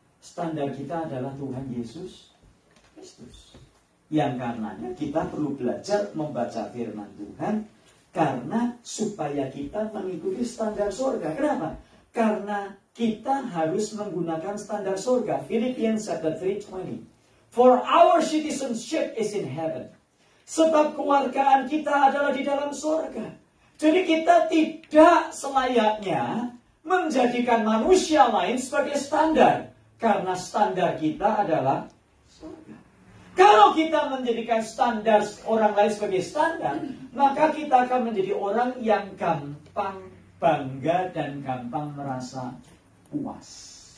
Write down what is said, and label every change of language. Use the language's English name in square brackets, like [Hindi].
[Indonesian] Standar kita adalah Tuhan Yesus Kristus. Yang karenanya kita perlu belajar membaca firman Tuhan karena supaya kita mengikuti standar surga. Kenapa? Karena kita harus menggunakan standar surga. [English] Philippians chapter 3:20. For our citizenship is in heaven. [Indonesian] Sebab kewargaan kita adalah di dalam surga. Jadi kita tidak selayaknya menjadikan manusia lain sebagai standar. Karena standar kita adalah surga. Kalau kita menjadikan standar orang lain sebagai standar, maka kita akan menjadi orang yang gampang bangga dan gampang merasa puas.